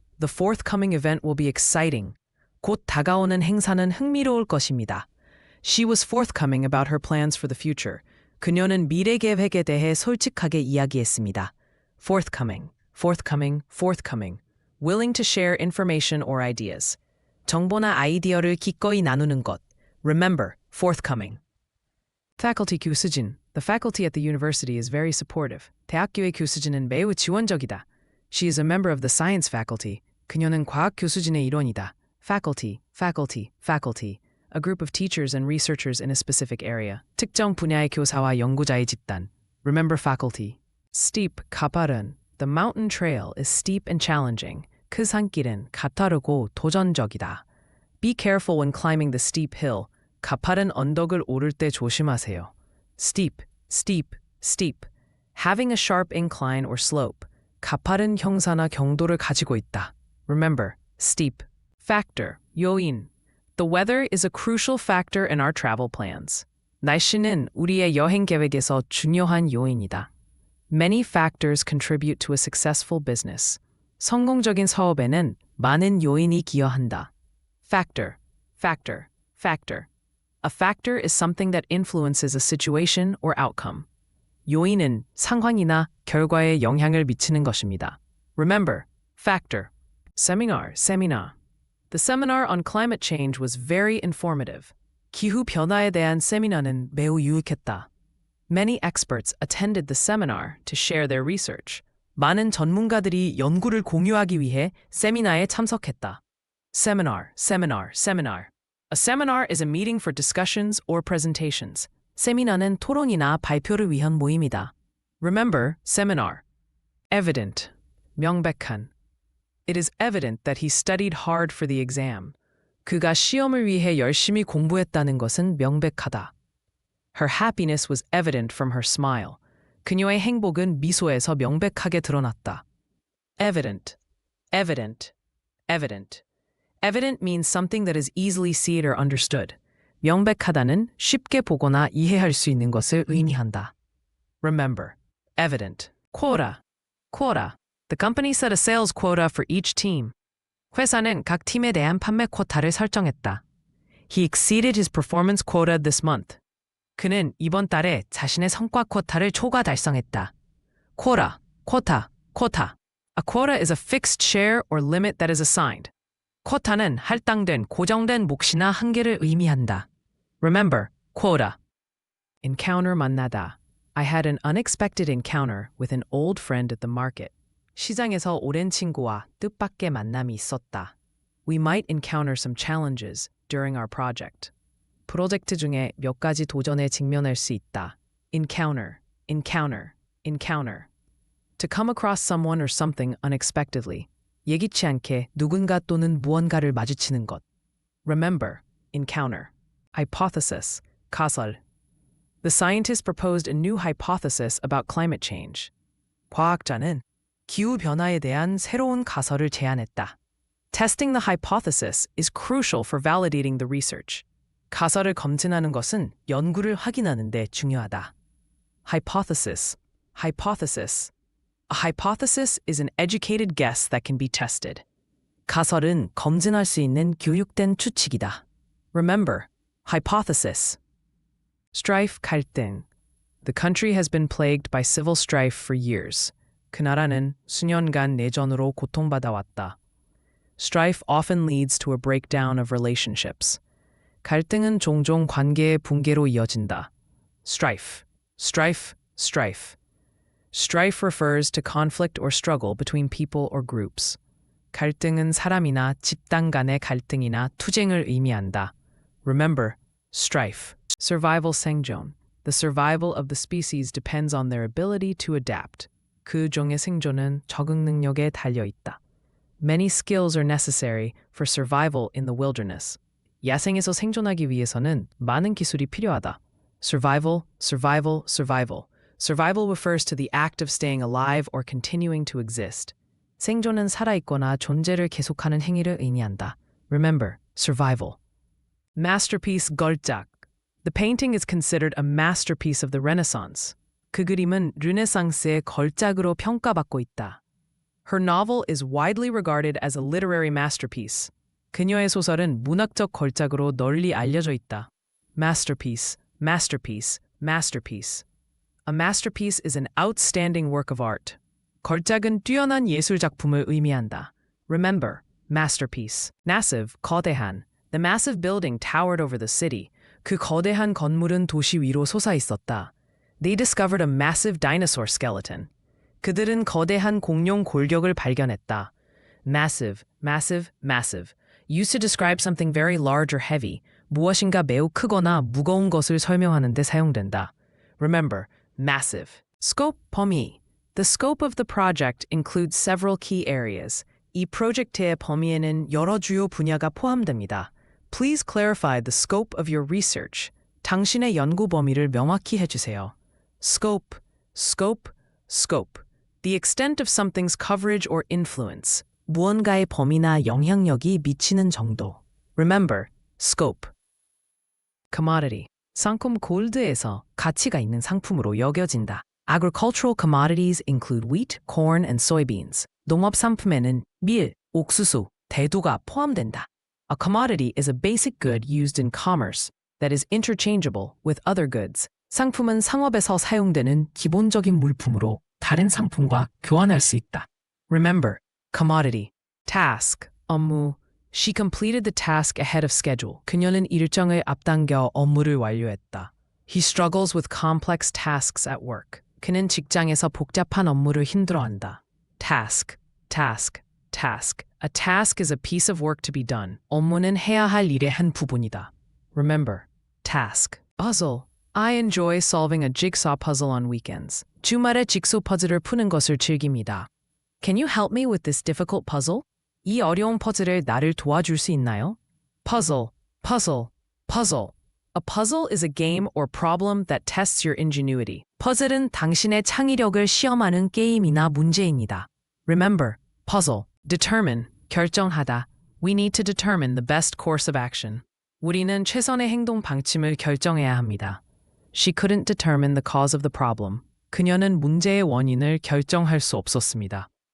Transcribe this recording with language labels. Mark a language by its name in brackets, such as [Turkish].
[English] The forthcoming event will be exciting. [Korean] 곧 다가오는 행사는 흥미로울 것입니다. [English] She was forthcoming about her plans for the future. [Korean] 그녀는 미래 계획에 대해 솔직하게 이야기했습니다. [English] Forthcoming, forthcoming, forthcoming. Willing to share information or ideas. [Korean] 정보나 아이디어를 기꺼이 나누는 것. [English] Remember, forthcoming. Faculty [Korean] 교수진. [English] The faculty at the university is very supportive. [Korean] 대학교의 교수진은 매우 지원적이다. [English] She is a member of the science faculty. [Korean] 그녀는 과학 교수진의 일원이다. [English] Faculty, faculty, faculty. A group of teachers and researchers in a specific area. [Korean] 특정 분야의 교사와 연구자의 집단. [English] Remember faculty. Steep, [Korean] 가파른. [English] The mountain trail is steep and challenging. [Korean] 그 산길은 가파르고 도전적이다. [English] Be careful when climbing the steep hill. [Korean] 가파른 언덕을 오를 때 조심하세요. [English] Steep, steep, steep. Having a sharp incline or slope. [Korean] 가파른 형사나 경도를 가지고 있다. [English] Remember, steep. Factor, [Korean] 요인. [English] The weather is a crucial factor in our travel plans. [Korean] 날씨는 우리의 여행 계획에서 중요한 요인이다. [English] Many factors contribute to a successful business. [Korean] 성공적인 사업에는 많은 요인이 기여한다. [English] Factor, factor, factor. A factor is something that influences a situation or outcome. [Korean] 요인은 상황이나 결과에 영향을 미치는 것입니다. [English] Remember, factor. Seminar, seminar. The seminar on climate change was very informative. [Korean] 기후 변화에 대한 세미나는 매우 유익했다. [English] Many experts attended the seminar to share their research. [Korean] 많은 전문가들이 연구를 공유하기 위해 세미나에 참석했다. [English] Seminar, seminar, seminar. A seminar is a meeting for discussions or presentations. [Korean] 세미나는 토론이나 발표를 위한 모임이다. [English] Remember, seminar. Evident, [Korean] 명백한. [English] It is evident that he studied hard for the exam. [Korean] 그가 시험을 위해 열심히 공부했다는 것은 명백하다. [English] Her happiness was evident from her smile. [Korean] 그녀의 행복은 미소에서 명백하게 드러났다. [English] Evident, evident, evident. Evident means something that is easily seen or understood. [Korean] 명백하다는 쉽게 보거나 이해할 수 있는 것을 의미한다. [English] Remember, evident. Quota, quota. The company set a sales quota for each team. [Korean] 회사는 각 팀에 대한 판매 쿼타를 설정했다. [English] He exceeded his performance quota this month. [Korean] 그는 이번 달에 자신의 성과 쿼타를 초과 달성했다. [English] Quota, quota, quota. A quota is a fixed share or limit that is assigned. [Korean] 쿼타는 할당된 고정된 몫이나 한계를 의미한다. [English] Remember, quota. Encounter [Korean] 만나다. [English] I had an unexpected encounter with an old friend at the market. [Korean] 시장에서 오랜 친구와 뜻밖의 만남이 있었다. [English] We might encounter some challenges during our project. [Korean] 프로젝트 중에 몇 가지 도전에 직면할 수 있다. [English] Encounter, encounter, encounter. To come across someone or something unexpectedly. [Korean] 예기치 않게 누군가 또는 무언가를 마주치는 것. [English] Remember, encounter. Hypothesis, [Korean] 가설. [English] The scientists proposed a new hypothesis about climate change. [Korean] 과학자는 기후 변화에 대한 새로운 가설을 제안했다. [English] Testing the hypothesis is crucial for validating the research. [Korean] 가설을 검증하는 것은 연구를 확인하는 데 중요하다. [English] Hypothesis, hypothesis. A hypothesis is an educated guess that can be tested. [Korean] 가설은 검증할 수 있는 교육된 추측이다. [English] Remember, hypothesis. Strife, [Korean] 갈등. [English] The country has been plagued by civil strife for years. [Korean] 그 나라는 수년간 내전으로 고통받아왔다. [English] Strife often leads to a breakdown of relationships. [Korean] 갈등은 종종 관계의 붕괴로 이어진다. [English] Strife, strife, strife. Strife refers to conflict or struggle between people or groups. [Korean] 갈등은 사람이나 집단 간의 갈등이나 투쟁을 의미한다. [English] Remember, strife. Survival [Korean] 생존. [English] The survival of the species depends on their ability to adapt. [Korean] 그 종의 생존은 적응 능력에 달려 있다. [English] Many skills are necessary for survival in the wilderness. [Korean] 야생에서 생존하기 위해서는 많은 기술이 필요하다. [English] Survival, survival, survival. Survival refers to the act of staying alive or continuing to exist. [Korean] 생존은 살아있거나 존재를 계속하는 행위를 의미한다. [English] Remember, survival. Masterpiece [Korean] 걸작. [English] The painting is considered a masterpiece of the Renaissance. [Korean] 그 그림은 르네상스의 걸작으로 평가받고 있다. [English] Her novel is widely regarded as a literary masterpiece. [Korean] 그녀의 소설은 문학적 걸작으로 널리 알려져 있다. [English] Masterpiece, masterpiece, masterpiece. A masterpiece is an outstanding work of art. [Korean] 걸작은 뛰어난 예술 작품을 의미한다. [English] Remember, masterpiece. Massive, [Korean] 거대한. [English] The massive building towered over the city. [Korean] 그 거대한 건물은 도시 위로 솟아 있었다. [English] They discovered a massive dinosaur skeleton. [Korean] 그들은 거대한 공룡 골격을 발견했다. [English] Massive, massive, massive. Used to describe something very large or heavy. [Korean] 무엇인가 매우 크거나 무거운 것을 설명하는 데 사용된다. [English] Remember, massive. Scope, [Korean] 범위. [English] The scope of the project includes several key areas. [Korean] 이 프로젝트의 범위에는 여러 주요 분야가 포함됩니다. [English] Please clarify the scope of your research. [Korean] 당신의 연구 범위를 명확히 해주세요. [English] Scope, scope, scope. The extent of something's coverage or influence. [Korean] 무언가의 범위나 영향력이 미치는 정도. [English] Remember, scope. Commodity. [Korean] 상품 골드에서 가치가 있는 상품으로 여겨진다. [English] Agricultural commodities include wheat, corn, and soybeans. [Korean] 농업 상품에는 밀, 옥수수, 대두가 포함된다. [English] A commodity is a basic good used in commerce that is interchangeable with other goods. [Korean] 상품은 상업에서 사용되는 기본적인 물품으로 다른 상품과 교환할 수 있다. [English] Remember, commodity. Task, [Korean] 업무. [English] She completed the task ahead of schedule. [Korean] 그녀는 일정을 앞당겨 업무를 완료했다. [English] He struggles with complex tasks at work. [Korean] 그는 직장에서 복잡한 업무를 힘들어한다. [English] Task, task, task. A task is a piece of work to be done. [Korean] 업무는 해야 할 일의 한 부분이다. [English] Remember, task. Puzzle. I enjoy solving a jigsaw puzzle on weekends. [Korean] 주말에 직소 퍼즐을 푸는 것을 즐깁니다. [English] Can you help me with this difficult puzzle? [Korean] 이 어려운 퍼즐을 나를 도와줄 수 있나요? [English] Puzzle, puzzle, puzzle. A puzzle is a game or problem that tests your ingenuity. [Korean] 퍼즐은 당신의 창의력을 시험하는 게임이나 문제입니다. [English] Remember, puzzle. Determine, [Korean] 결정하다. [English] We need to determine the best course of action. [Korean] 우리는 최선의 행동 방침을 결정해야 합니다. [English] She couldn't determine the cause of the problem. [Korean] 그녀는 문제의 원인을 결정할 수 없었습니다.